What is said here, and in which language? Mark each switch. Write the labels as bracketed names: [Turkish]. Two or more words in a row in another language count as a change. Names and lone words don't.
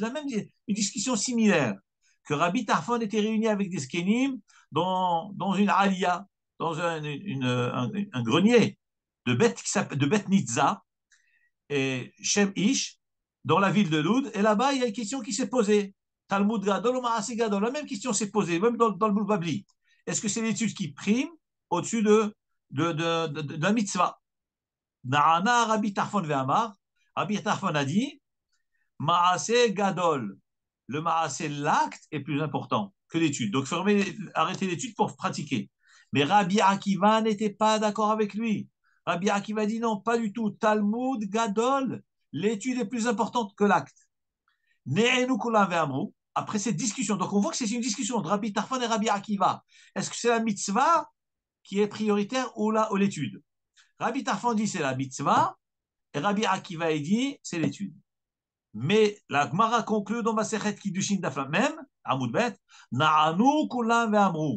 [French] La même une discussion similaire. Que Rabbi Tarfon était réuni avec des skenim dans une alia, dans un grenier de Bet Nitza, et Shem Ish, dans la ville de Loud. Et là-bas, il y a une question qui s'est posée. [Hebrew] תלמוד גדול ou מעשה גדול. [French] La même question s'est posée, même dans le Boulbabli. Est-ce que c'est l'étude qui prime au-dessus d'un mitzvah? [Hebrew] נענה רבי טרפון ואמר. [French] Rabbi Tarfon a dit [Hebrew] מעשה גדול. [French] Le Maaseh, l'acte, est plus important que l'étude. Donc, il faut arrêter l'étude pour pratiquer. Mais Rabbi Akiva n'était pas d'accord avec lui. Rabbi Akiva dit non, pas du tout. [Hebrew] תלמוד גדול, [French] l'étude est plus importante que l'acte. [Hebrew] נענו כולם ואמרו. [French] Après cette discussion, donc on voit que c'est une discussion entre Rabbi Tarfon et Rabbi Akiva. Est-ce que c'est la mitzvah qui est prioritaire ou l'étude? Rabbi Tarfon dit c'est la mitzvah et Rabbi Akiva dit c'est l'étude. Mais la Gemara conclut dans Masechet Kiddushin Daf même, [Hebrew] עמוד ב, נענו כולם ואמרו.